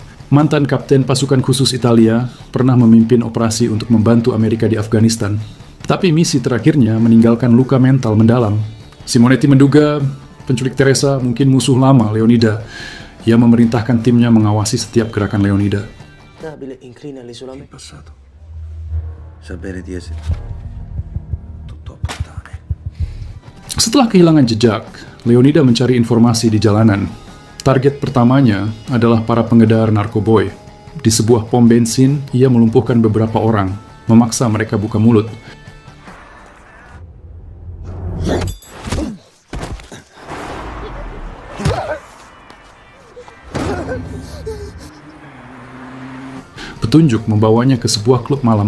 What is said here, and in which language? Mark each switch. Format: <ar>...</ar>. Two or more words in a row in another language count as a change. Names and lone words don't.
<id>Mantan kapten pasukan khusus Italia, pernah memimpin operasi untuk membantu Amerika di Afghanistan. Tapi misi terakhirnya meninggalkan luka mental mendalam. Simonetti menduga penculik Teresa mungkin musuh lama Leonida. Ia memerintahkan timnya mengawasi setiap gerakan Leonida.</id> <it>Stabile, inclina all'isolamento. Passato. Sapere di essere tutto a puttane.</it> <id>Setelah kehilangan jejak, Leonida mencari informasi di jalanan. Target pertamanya adalah para pengedar narkoboy. Di sebuah pom bensin, ia melumpuhkan beberapa orang, memaksa mereka buka mulut. Petunjuk membawanya ke sebuah klub malam.</id>